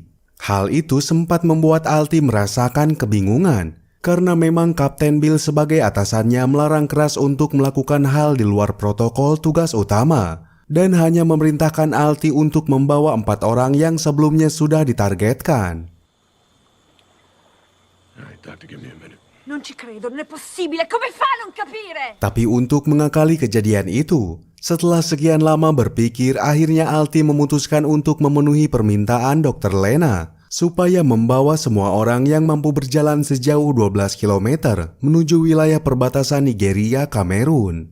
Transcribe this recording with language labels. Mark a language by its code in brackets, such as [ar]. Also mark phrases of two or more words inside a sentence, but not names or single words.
[id] Hal itu sempat membuat Alti merasakan kebingungan. Karena memang Kapten Bill sebagai atasannya melarang keras untuk melakukan hal di luar protokol tugas utama dan hanya memerintahkan Alti untuk membawa 4 orang yang sebelumnya sudah ditargetkan. [en] Alright, doctor, give me a minute. [it] Non ci credo, non è possibile. Come fa a non capire? [id] Tapi untuk mengakali kejadian itu, setelah sekian lama berpikir, akhirnya Alti memutuskan untuk memenuhi permintaan Dr. Lena supaya membawa semua orang yang mampu berjalan sejauh 12 km menuju wilayah perbatasan Nigeria Kamerun.